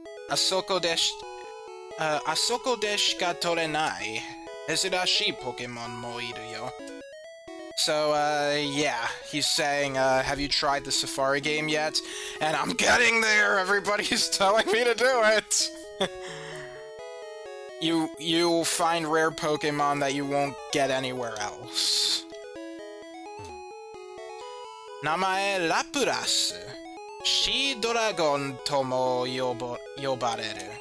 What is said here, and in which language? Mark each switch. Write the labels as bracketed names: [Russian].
[Japanese] あそこでしか取れない。珍しいポケモンもいるよ。 [English] So, yeah, he's saying, have you tried the Safari game yet? And I'm getting there! Everybody's telling me to do it! You'll find rare Pokemon that you won't get anywhere else. [Japanese] 名前ラプラス。シードラゴンとも呼ばれる。